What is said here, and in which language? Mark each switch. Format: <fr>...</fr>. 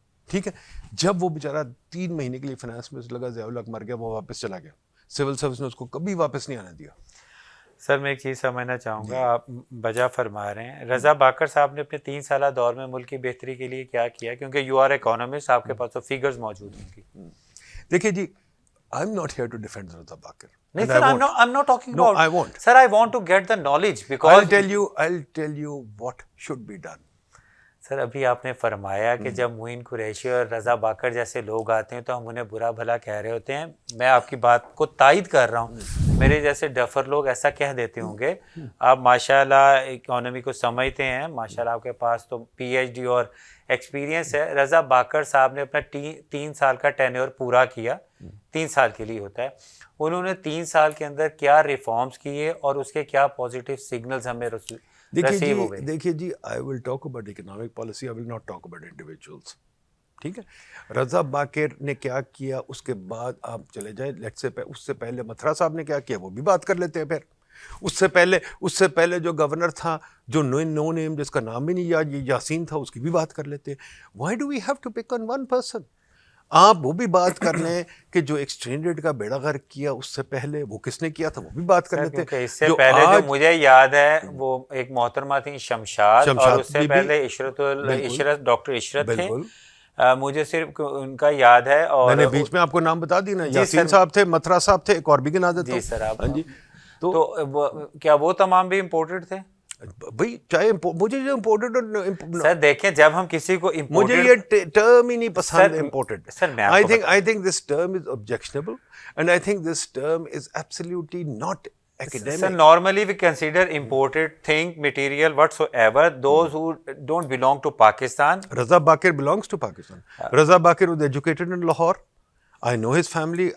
<ur>ٹھیک ہے, جب وہ بیچارہ 3 مہینے کے لیے فائنانس میں لگا, ضیاء الحق مر گیا, وہ واپس چلا گیا. سول سروس نے اس کو کبھی واپس نہیں آنے دیا. سر میں ایک چیز سمجھنا چاہوں گا, آپ بجا فرما رہے ہیں. رضا باکر صاحب نے اپنے 3 سالہ دور میں ملک کی بہتری کے لیے کیا کیا, کیونکہ</ur> <en>you are economist,</en> <ur>آپ کے پاس تو فیگرز موجود ہوں گی. دیکھیے جی,</ur> <en>I'm not here to defend Raza Bakir.</en> <ur>نہیں سر,</ur> <en>I'm not talking No, about. I won't. Sir, I want to get the knowledge because. I'll tell you what should be done.</en> <ur>سر ابھی آپ نے فرمایا کہ جب معین قریشی اور رضا باکر جیسے لوگ آتے ہیں تو ہم انہیں برا بھلا کہہ رہے ہوتے ہیں. میں آپ کی بات کو تائید کر رہا ہوں. میرے جیسے ڈفر لوگ ایسا کہہ دیتے ہوں گے. آپ ماشاءاللہ اکانومی کو سمجھتے ہیں, ماشاءاللہ آپ کے پاس تو پی ایچ ڈی اور ایکسپیرینس ہے. رضا باکر صاحب نے اپنا 3 سال کا ٹینیور پورا کیا. 3 سال کے لیے ہوتا ہے. انہوں نے 3 سال کے اندر کیا ریفارمز کیے اور اس کے کیا پازیٹیو سگنلز ہمیں ریسیو ہو گئے. دیکھیے جی,</ur> <en>I will talk about economic policy, I will not talk about individuals.</en> <ur>ٹھیک ہے, رضا باکر نے کیا کیا اس کے بعد آپ چلے جائیں. اس سے پہلے متھرا صاحب نے کیا کیا وہ بھی بات کر لیتے ہیں. پھر اس سے پہلے جو گورنر تھا, جو نو نیم, جس کا نام بھی نہیں یاد, یاسین تھا, اس کی بھی بات کر لیتے ہیں.</ur> <en>Why do we have to pick on one person?</en> <ur>آپ وہ بھی بات کر لیں کہ جو ایکسچینج ریٹ کا بیڑا غرق کیا اس سے پہلے وہ کس نے کیا تھا, وہ بھی بات کر لیتے ہیں. اس سے پہلے جو مجھے یاد ہے وہ ایک محترمہ تھی شمشاد, اور اس سے پہلے عشرت, ڈاکٹر عشرت تھے. مجھے صرف ان کا یاد ہے. اور میں نے بیچ میں آپ کو نام بتا دی نا, یاسین صاحب تھے, متھرا صاحب تھے, ایک اور بھی گنا دیتا ہوں. جی سر آپ. ہاں جی, تو کیا وہ تمام بھی امپورٹڈ تھے؟ بھائی چاہے مجھے جو امپورٹڈ, سر دیکھیں جب ہم کسی کو مجھے یہ ٹرم ہی نہیں پسند imported.</ur> <en>I think this term is objectionable and I think this term is absolutely not academic. Sir, normally we consider imported thing, material, whatsoever, those who don't belong to Pakistan. Raza Bakir belongs to Pakistan. Raza Bakir was educated in Lahore. I know his family.</en>